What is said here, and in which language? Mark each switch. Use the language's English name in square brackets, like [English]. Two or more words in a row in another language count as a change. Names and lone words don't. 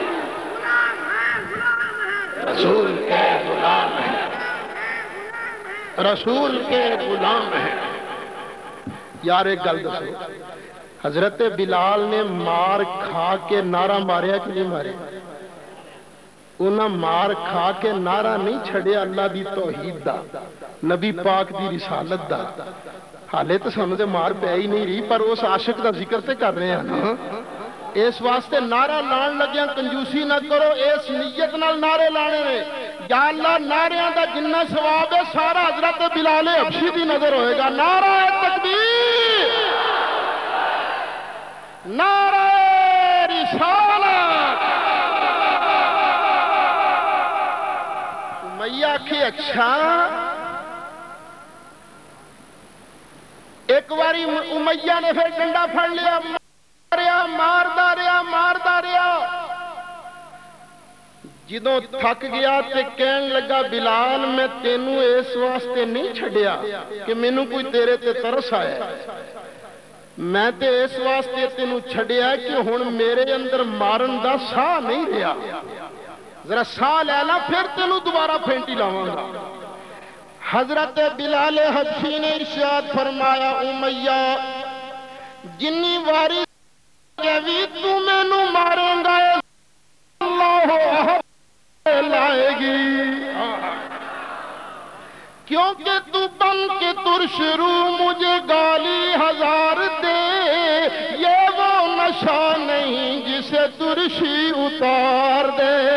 [Urdu] رسول کے غلام رسول کے غلام ہیں۔ [Punjabi] یار ایک گل دسو، حضرت بلال نے مار کھا کے نعرہ ماریا کہ نہیں مارے؟ انہاں مار کھا کے نعرہ نہیں چھڑیا اللہ دی توحید دا، نبی پاک دی رسالت دا۔ حالے تو سانوں تے مار پہ ہی نہیں رہی، پر اس عاشق دا ذکر تے کر رہے ہیں نا۔ اس واسطے نعرہ لان لگیاں کنجوسی نہ کرو، اس نیت نال نعرے لانے نے، یا اللہ نعریاں دا جنہ ثواب ہے سارا حضرت بلال حبشی دی نظر ہوئے گا۔ نعرہ تکبیر، نعرہ رسالت۔ امیہ کی اچھا ایک واری امیہ نے پھر ڈنڈا پھڑ لیا، ماردا رہا، جدوں تھک گیا تے کہن لگا بلال میں تینوں اس واسطے نہیں چھڑیا کہ مینوں کوئی تیرے تے ترس آیا، میں تے اس واسطے تینوں چھڑیا کہ ہن میرے اندر مارن دا ساہ نہیں رہا، ذرا ساہ لے لا پھر تینوں دوبارہ پھینٹی لاواں گا۔ حضرت بلال حبشی نے ارشاد فرمایا امیہ جنی واری تو میں نو مارے گا اللہ لائے گی، [Urdu] کیونکہ تو بن کے ترش رو مجھے گالی ہزار دے، یہ وہ نشہ نہیں جسے ترشی اتار دے۔